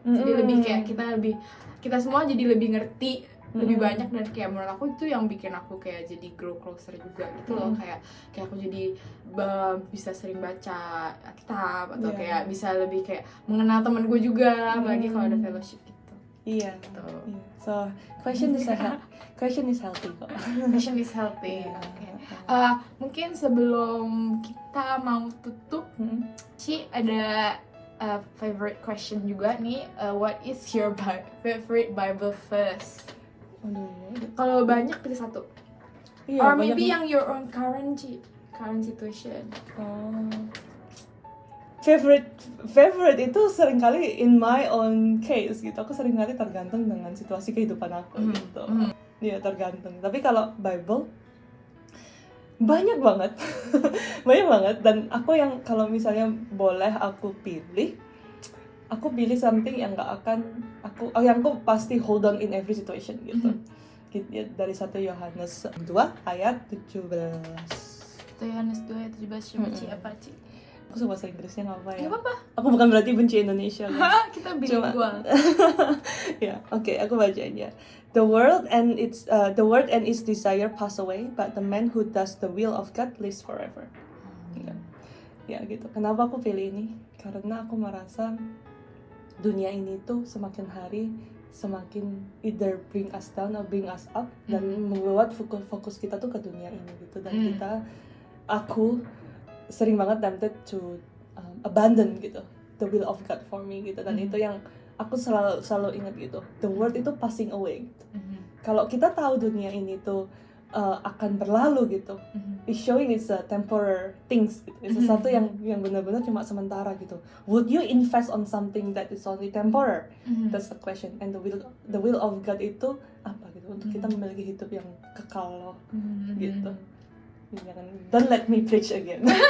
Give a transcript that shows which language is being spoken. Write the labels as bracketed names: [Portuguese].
[Indonesian] Jadi lebih kayak kita semua jadi lebih ngerti lebih banyak, dan kayak menurut aku itu yang bikin aku kayak jadi [English] grow closer [Indonesian] juga gitu loh. Kayak aku jadi bisa sering baca kitab atau kayak bisa lebih kayak mengenal teman gue juga, apalagi kalau ada fellowship gitu. Iya. Gitu. [English] So question is healthy kok. Question is healthy. [Indonesian] Oke. Mungkin sebelum kita mau tutup, Ci ada [English] favorite question [Indonesian] juga nih. [English] What is your favorite Bible verse? [Indonesian] Kalau banyak pilih satu. Iya, [English] Or maybe yang your own current situation. Favorite [Indonesian] itu seringkali [English] in my own case gitu. [Indonesian] Aku seringkali tergantung dengan situasi kehidupan aku gitu. Iya, tergantung. Tapi kalau Bible banyak banget. Banyak banget, dan aku yang kalau misalnya boleh aku pilih something yang yang aku pasti [English] hold on in every situation [Indonesian] gitu. Dari 1 Yohanes 2 ayat 17. 1 Yohanes 2 ayat 17 coba Ci apa Ci? Aku suka bahasa Inggrisnya nggak apa ya? Nggak apa-apa. Aku bukan berarti benci Indonesia. Kita bilingual. Ya, oke, aku bacain ya. [English] The world and its desire pass away, but the man who does the will of God lives forever. [Indonesian] Ya gitu. Kenapa aku pilih ini? Karena aku merasa dunia ini tuh semakin hari semakin [English] either bring us down or bring us up, [Indonesian] dan membuat fokus kita tuh ke dunia ini gitu. Dan aku sering banget [English] tempted to abandon [Indonesian] gitu [English] the will of God for me [Indonesian] gitu. Dan itu yang aku selalu ingat gitu, [English] the world [Indonesian] itu [English] passing away [Indonesian] gitu. Kalau kita tahu dunia ini tuh akan berlalu gitu, [English] it's showing it's a temporary things [Indonesian] gitu. It's sesuatu yang benar-benar cuma sementara gitu. [English] Would you invest on something that is only temporary? That's the question. And the will of God [Indonesian] itu apa gitu, untuk kita memiliki hidup yang kekal loh gitu. Jangan, [English] don't let me preach again.